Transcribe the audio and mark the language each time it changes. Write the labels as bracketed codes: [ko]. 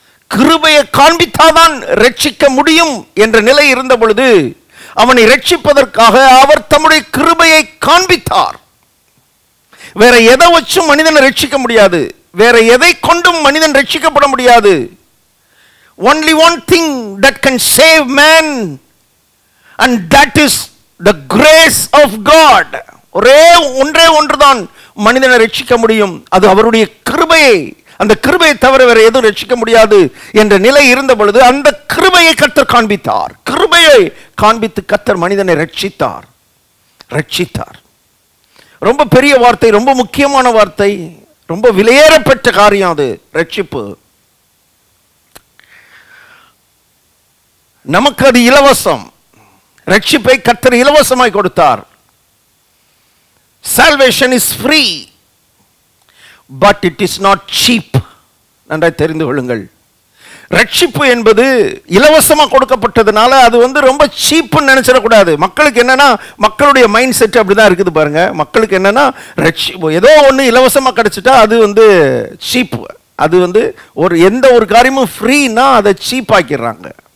[ta] கிருபையை காண்பித்தாதான் ரட்சிக்க முடியும் என்ற நிலை இருந்த பொழுது, அவனை ரட்சிப்பதற்காக அவர் தம்முடைய கிருபையை காண்பித்தார். வேற எதை வச்சும் மனிதனை ரட்சிக்க முடியாது. வேற எதை கொண்டும் மனிதன் ரட்சிக்கப்பட முடியாது. [en] only one thing that can save man, and that is the grace of God. [ta] ஒன்றே ஒன்றுதான் மனிதனை ரட்சிக்க முடியும், அது அவருடைய கிருபையை. அந்த கிருபையை தவிர வேற எதுவும் ரட்சிக்க முடியாது என்ற நிலை இருந்த பொழுது, அந்த கிருபையை கர்த்தர் காண்பித்தார். கிருபையை காண்பித்து கர்த்தர் மனிதனை ரட்சித்தார். ரட்சித்தார் ரொம்ப பெரிய வார்த்தை, ரொம்ப முக்கியமான வார்த்தை, ரொம்ப விலையேறப்பட்ட காரியம் அது. ரட்சிப்பு நமக்கு அது இலவசம். ரட்சிப்பை கர்த்தர் இலவசமாய் கொடுத்தார். [en] Salvation is free, but it is not cheap. [ta] நன்றாய் தெரிந்து கொள்ளுங்கள். ரட்சிப்பு என்பது இலவசமாக கொடுக்கப்பட்டதுனால அது ரொம்ப சீப்புன்னு நினைச்சிடக்கூடாது. மக்களுக்கு என்னன்னா, மக்களுடைய மைண்ட் செட் அப்படிதான் இருக்குது பாருங்க. மக்களுக்கு என்னன்னா, ரட்சிப்பு ஏதோ ஒன்று இலவசமாக கிடைச்சிட்டா அது சீப்பு. அது எந்த ஒரு காரியமும் ஃப்ரீனா அதை சீப் ஆக்கிடுறாங்க.